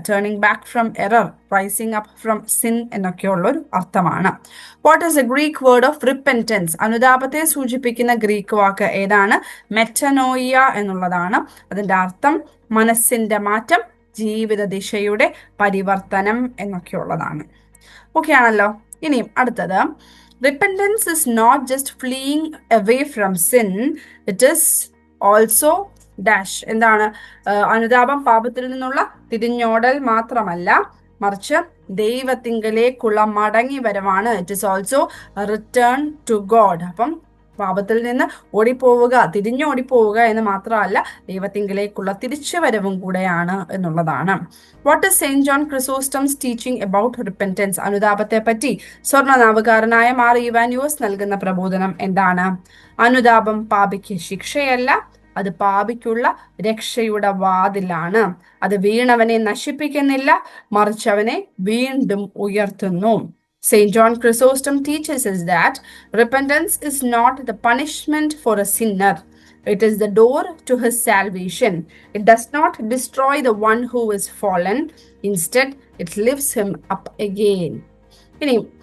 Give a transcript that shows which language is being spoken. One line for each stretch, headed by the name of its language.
English: turning back from error, rising up from sin
Malayalam: എന്നൊക്കെയുള്ളൊരു അർത്ഥമാണ്.
English: What is a Greek word of repentance?
Malayalam: അനുതാപത്തെ സൂചിപ്പിക്കുന്ന Greek വാക്ക് ഏതാണ്? Metanoia എന്നുള്ളതാണ്. അതിന്റെ അർത്ഥം മനസ്സിന്റെ മാറ്റം, ജീവിത ദിശയുടെ പരിവർത്തനം എന്നൊക്കെയുള്ളതാണ്. ഓക്കെ ആണല്ലോ. ഇനിയും അടുത്തത്,
English: repentance is not just fleeing away from sin, it is also dash.
Malayalam: എന്താണ്? അനുതാപം പാപത്തിൽ നിന്നുള്ള തിരിഞ്ഞോടൽ മാത്രമല്ല, മറിച്ച് ദൈവത്തിങ്കലേക്കുള്ള മടങ്ങി വരവാണ്.
English: It is also return to God.
Malayalam: അപ്പം പാപത്തിൽ നിന്ന് ഓടിപ്പോവുക, തിരിഞ്ഞോടിപ്പോവുക എന്ന് മാത്രമല്ല, ദൈവത്തിങ്കിലേക്കുള്ള തിരിച്ചുവരവും കൂടെയാണ് എന്നുള്ളതാണ്.
English: What is Saint John Chrysostom's teaching about repentance?
Malayalam: അനുതാപത്തെ പറ്റി സ്വർണ്ണനാവുകാരനായ മാർ ഇവാനിയോസ് നൽകുന്ന പ്രബോധനം എന്താണ്? അനുതാപം പാപിക്ക് ശിക്ഷയല്ല, അത് പാപിക്കുള്ള രക്ഷയുടെ വാതിലാണ്. അത് വീണവനെ നശിപ്പിക്കുന്നില്ല, മറിച്ച് അവനെ വീണ്ടും ഉയർത്തുന്നു.
English: St. John Chrysostom teaches us that repentance is not the punishment for a sinner. It is the door to his salvation. It does not destroy the one who is fallen. Instead, it lifts him up again. ഇനി